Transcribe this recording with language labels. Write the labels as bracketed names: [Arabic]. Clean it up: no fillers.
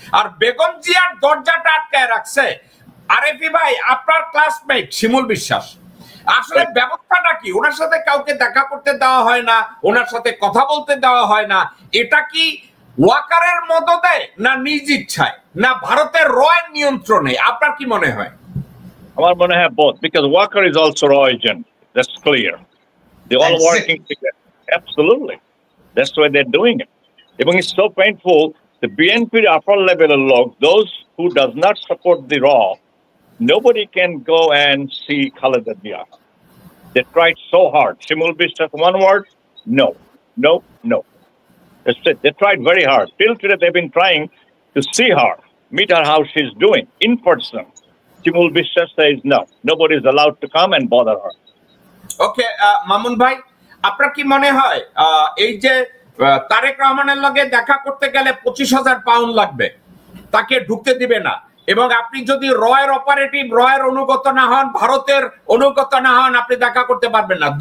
[Bangla] আর বেগম জিয়ার দরজাটা আটকায় রাখছে আরেফি ভাই আপনার ক্লাসমেট শিমুল বিশ্বাস। আসলে ব্যবস্থাটা কি? ওনার সাথে কাউকে দেখা করতে দেওয়া হয় না, ওনার সাথে কথা বলতে দেওয়া হয় না। এটা কি ওয়াকারের মদদে না নিজ ইচ্ছায় না ভারতের রয়ের নিয়ন্ত্রণে? আপনার কি মনে হয়? আমার মনে হয় [English] both, because Walker is also raw agent. That's clear. They all working together. Absolutely. That's why they're doing it. [Bangla] এবং [English] it's so painful. The BNP upper level log, those who does not support the raw, nobody can go and see Khaleda Zia. They tried so hard. Shimul Bishop, one word, no. That's it. They tried very hard. Till today, they've been trying to see her, meet her how she's doing in person. Shimul Bishop says no. Nobody is allowed to come and bother her. Okay, [Bangla] Mamun ভাই, আপনার কি মনে হয় এই যে তারেক রহমানের লগে দেখা করতে গেলে 25,000 পাউন্ড লাগবে, তাকে ঢুকতে দিবে না, এবং আপনি যদি রয়ের অপারেটিভ রয়ের অনুগত না হন, ভারতের অনুগত না হন, আপনি দেখা করতে পারবেন না।